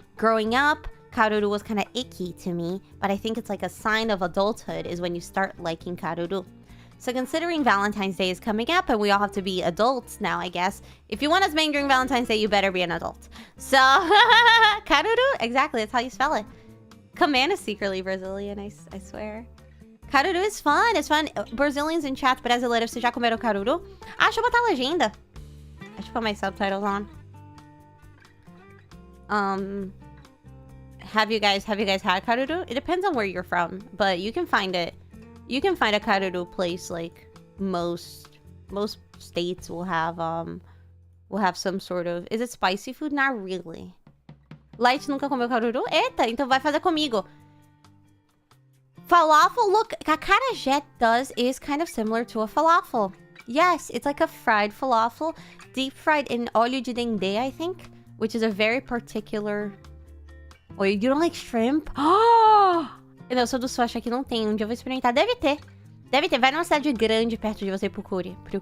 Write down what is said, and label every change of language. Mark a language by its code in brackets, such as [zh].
[en] Growing up, caruru was kind of icky to me, but I think it's like a sign of adulthood is when you start liking caruru. So considering Valentine's Day is coming up and we all have to be adults now, I guess. If you want us bang during Valentine's Day, you better be an adult. So, caruru, exactly, that's how you spell it. Command is secretly Brazilian, I swear. Caruru is fun, it's fun. Brazilians in chat, [pt] brasileiros, vocês já comeram caruru? Ah, deixa eu botar a legenda. [en] I should put my subtitles on. Have you guys had caruru? It depends on where you're from, but you can find it. You can find a caruru place like most states will have some sort of. Is it spicy food? Not really. [pt] Light nunca comeu caruru? Eita, então vai fazer comigo. [en] Falafel, look, acarajé is kind of similar to a falafel. Yes, it's like a fried falafel, deep fried in óleo de dendê, I think, which is a very particular. Oh, you don't like shrimp? Oh! [pt] Eu sou do sul, acho que não tem. Um dia eu vou experimentar. Deve ter. Deve ter. Vai numa cidade grande perto de você e procure.